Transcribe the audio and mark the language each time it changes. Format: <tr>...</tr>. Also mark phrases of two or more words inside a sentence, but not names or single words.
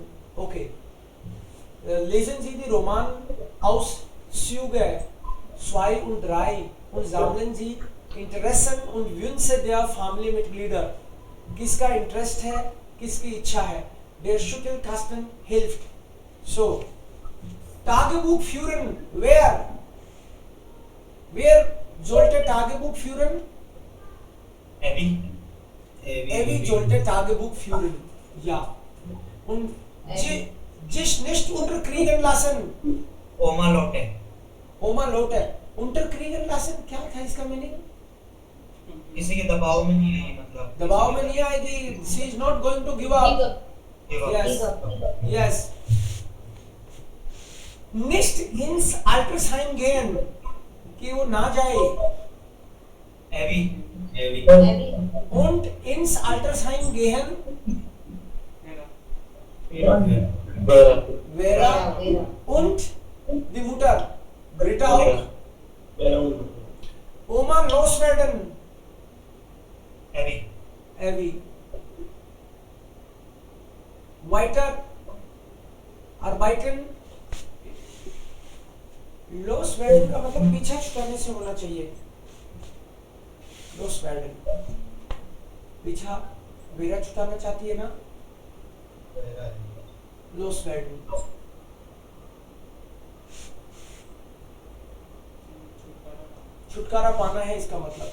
<de>Okay. Lesen Sie die Romanauszüge 2 und 3 und sammeln Sie Interessen und Wünsche der Familienmitglieder.</de> <hi>किसका इंटरेस्ट है, किसकी इच्छा है.</hi> <de>Der Schüttelkasten hilft. So, Tagebuch führen. Wer sollte Tagebuch führen? Evi sollte Tagebuch führen. Ja. Und sich nicht unterkriegen lassen. Oma Lotte. unterkriegen lassen,</de> <hi>क्या था इसका मीनिंग? किसी के दबाव में नहीं आई, मतलब दबाव में नहीं आएगी.</hi> <en>She is not going to give up. Yes.</en> <de>Nicht ins Altersheim gehen,</de> <hi>कि वो ना जाए.</hi> <de>Evi. Und ins Altersheim gehen. Vera. Und die Mutter. Britta auch. Oma loswerden. Evi. Weiter. Arbeiten.</de> <hi>Loswerden का मतलब पीछा छुड़ाने से होना चाहिए.</hi> <de>Loswerden.</de> <hi>पीछा वेरा छुड़ाना चाहती है ना?</hi> <de>Loswerden.</de> <hi>छुटकारा पाना है इसका मतलब.</hi>